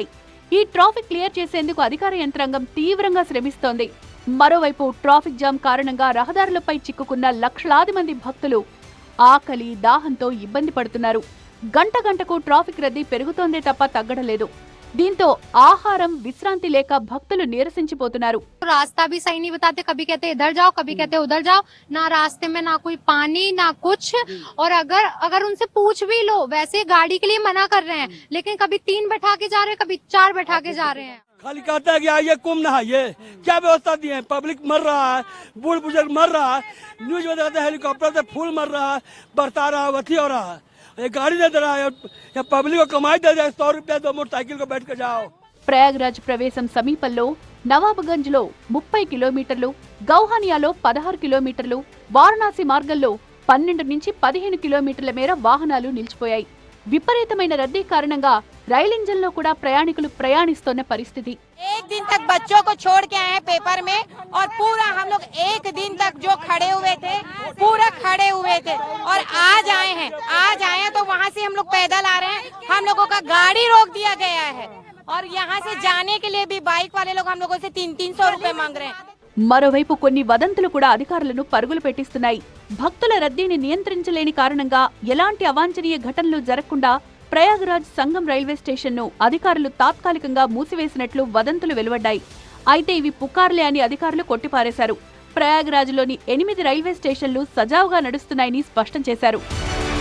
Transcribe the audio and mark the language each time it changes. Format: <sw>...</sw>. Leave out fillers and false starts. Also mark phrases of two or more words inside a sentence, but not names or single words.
<te>ఈ ట్రాఫిక్ క్లియర్ చేసేందుకు అధికార యంత్రాంగం తీవ్రంగా శ్రమిస్తోంది. మరోవైపు ట్రాఫిక్ జామ్ కారణంగా రహదారులపై చిక్కుకున్న లక్షలాది మంది భక్తులు ఆకలి, దాహంతో ఇబ్బంది పడుతున్నారు. గంట గంటకు ట్రాఫిక్ రద్దీ పెరుగుతోందే తప్ప తగ్గడలేదు. దీంతో ఆహారం, విశ్రాంతి లేక భక్తులు నీరసించిపోతున్నారు.</te> <hi>रास्ता भी सही नहीं बताते, कभी कहते इधर जाओ, कभी कहते उधर जाओ, ना रास्ते में ना कोई पानी ना कुछ। और अगर उनसे पूछ भी लो, वैसे गाड़ी के लिए मना कर रहे हैं, लेकिन कभी 3 बैठा के जा रहे हैं, कभी 4 बैठा के जा रहे हैं। खाली कहता है कि आइए कुंभ नहाइए, क्या व्यवस्था दी है? पब्लिक मर रहा है, बूढ़ बुजुर्ग मर रहा है, न्यूज में दिखाते हेलीकॉप्टर से फूल मर रहा है, बरता रहा है, वथी हो रहा है। ये गाड़ी दे रहा है या पब्लिक को कमाई दे रहा है, 100 रुपया दो, मोटरसाइकिल को बैठ कर जाओ।</hi> <te>ప్రయాగరాజ్ ప్రవేశం సమీపంలో నవాబ్గంజ్లో 30 కిలోమీటర్లు, గౌహానియాలో 16 కిలోమీటర్లు, వారణాసి మార్గంలో 12 నుంచి 15 కిలోమీటర్ల మేర వాహనాలు నిలిచిపోయాయి. విపరీతమైన రద్దీ కారణంగా రైలు ఇంజన్లో కూడా ప్రయాణికులు ప్రయాణిస్తున్న పరిస్థితి.</te> <hi>एक दिन तक बच्चों को छोड़ के आए हैं पेपर में और पूरा हम लोग एक दिन तक जो खड़े हुए थे पूरा खड़े हुए थे और आज आए हैं तो वहाँ से हम लोग पैदल आ रहे हैं. हम लोगों का गाड़ी रोक दिया गया है और यहाँ से जाने के लिए भी बाइक वाले लोग हम लोगों से 300 रुपए मांग रहे हैं.</hi> <te>మరోవైపు కొన్ని వదంతులు కూడా అధికారులను పరుగులు పెట్టిస్తున్నాయి. భక్తుల రద్దీని నియంత్రించలేని కారణంగా ఎలాంటి అవాంఛనీయ ఘటనలు జరగకుండా ప్రయాగ్రాజ్ సంగం రైల్వే స్టేషన్ను అధికారులు తాత్కాలికంగా మూసివేసినట్లు వదంతులు వెలువడ్డాయి. అయితే ఇవి పుకార్లే అని అధికారులు కొట్టిపారేశారు. ప్రయాగ్రాజ్లోని 8 రైల్వే స్టేషన్లు సజావుగా నడుస్తున్నాయని స్పష్టం చేశారు.</te>